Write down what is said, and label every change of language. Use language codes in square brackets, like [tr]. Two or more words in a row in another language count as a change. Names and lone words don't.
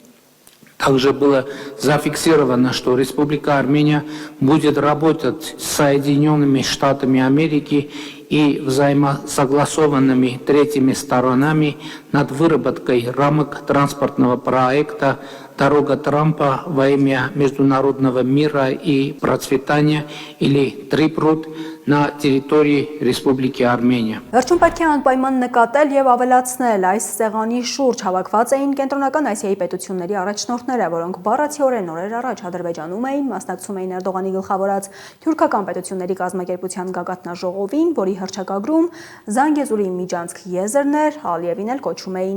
[ru] Также было зафиксировано, что Республика Армения будет работать с Соединенными Штатами Америки и взаимосогласованными третьими сторонами над выработкой рамок транспортного проекта «Дорога Трампа во имя международного мира и процветания» или «Трипрут» на территории Республики Армения. [hy] Վերջում պետք է անպայման նկատել եւ ավելացնել այս սեղանի շուրջ հավաքված էին կենտրոնական Ասիայի պետությունների առաջնորդները, որոնք բառացիորեն օրեր առաջ Ադրբեջանում էին, մասնակցում էին Էրդողանի գլխավորած թուրքական պետությունների կազմակերպության գագաթնաժողովին, որի հռչակագրում Զանգեզուրի Միջանցք եզրն էր, Ալիևին էլ կոչում էին